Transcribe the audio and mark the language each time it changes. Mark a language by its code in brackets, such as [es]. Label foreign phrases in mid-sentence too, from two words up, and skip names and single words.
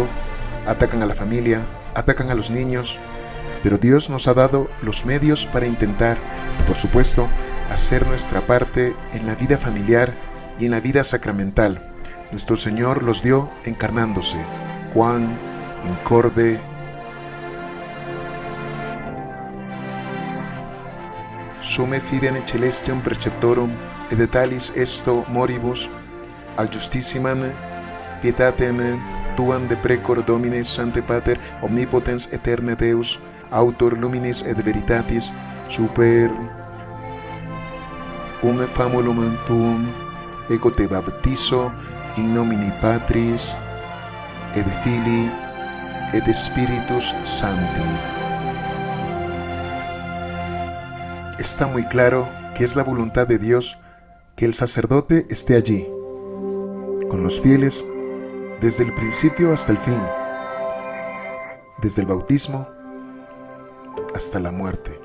[es] Atacan a la familia, atacan a los niños, pero Dios nos ha dado los medios para intentar y, por supuesto, hacer nuestra parte en la vida familiar y en la vida sacramental. Nuestro Señor los dio encarnándose. Juan, [la] incorde, sume fidem celestium preceptorum, et talis esto moribus, ad justissimam pietatem tuam de precor Domine Sancte Pater, omnipotens eterne Deus, autor luminis et veritatis, super famulum tuum, ego te baptizo in nomine Patris, et Filii, et Spiritus Sancti. [es] Está muy claro que es la voluntad de Dios que el sacerdote esté allí, con los fieles, desde el principio hasta el fin, desde el bautismo hasta la muerte.